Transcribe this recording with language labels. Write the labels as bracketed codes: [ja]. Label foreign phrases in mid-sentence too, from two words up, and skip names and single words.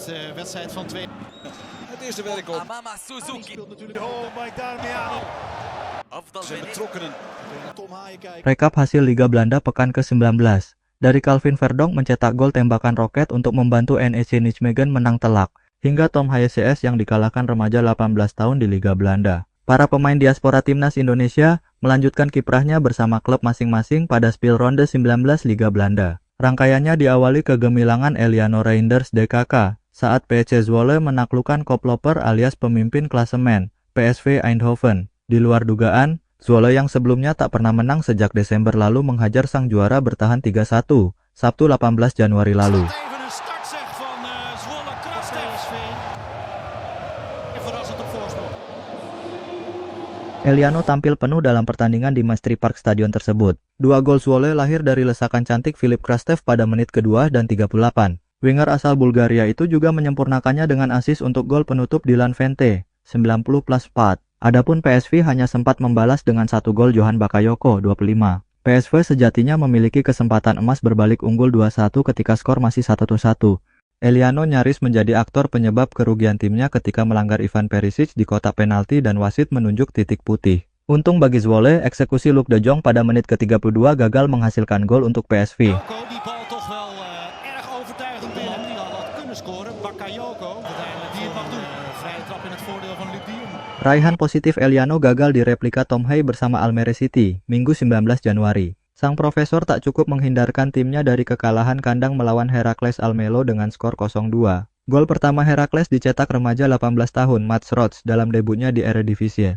[nl] wedstrijd van twee. Het eerste werk op. Amama Suzuki. Oh, Mike Darmian. Zijn betrokkenen. Tom Haaien kijkt. [id] Rekap hasil Liga Belanda pekan ke-19. Dari Calvin Verdonk mencetak gol tembakan roket untuk membantu NEC Nijmegen menang telak, hingga Tom Haaien CS yang dikalahkan remaja 18 tahun di Liga Belanda. Para pemain diaspora timnas Indonesia melanjutkan kiprahnya bersama klub masing-masing pada speelronde 19 Liga Belanda. Rangkaiannya diawali kegemilangan Eliano Reinders DKK saat PSV Zwolle menaklukkan Koploper alias pemimpin klasemen PSV Eindhoven. Di luar dugaan, Zwolle yang sebelumnya tak pernah menang sejak Desember lalu menghajar sang juara bertahan 3-1, Sabtu 18 Januari lalu. [nl] Even een startzeg van Zwolle PSV. Verrassend op voorsprong. [id] Eliano tampil penuh dalam pertandingan di Maestri Park Stadion tersebut. Dua gol Zwolle lahir dari lesakan cantik Filip Krastev pada menit kedua dan 38. Winger asal Bulgaria itu juga menyempurnakannya dengan assist untuk gol penutup Dylan Vente, 90+4. Adapun PSV hanya sempat membalas dengan satu gol Johan Bakayoko, 25. PSV sejatinya memiliki kesempatan emas berbalik unggul 2-1 ketika skor masih 1-1. Eliano nyaris menjadi aktor penyebab kerugian timnya ketika melanggar Ivan Perisic di kotak penalti dan wasit menunjuk titik putih. Untung bagi Zwolle, eksekusi Luc de Jong pada menit ke-32 gagal menghasilkan gol untuk PSV. [nl] Die bal toch wel erg overtuigend binnen. Die had kunnen scoren. Bakayoko uiteindelijk die het mag doen. Vrije trap in het voordeel van Luc de Jong. [id] Raihan positif Eliano gagal di replika Tom Haaien bersama Almere City, Minggu 19 Januari. Sang profesor tak cukup menghindarkan timnya dari kekalahan kandang melawan Heracles Almelo dengan skor 0-2. Gol pertama Heracles dicetak remaja 18 tahun Mats Rots dalam debutnya di Eredivisie.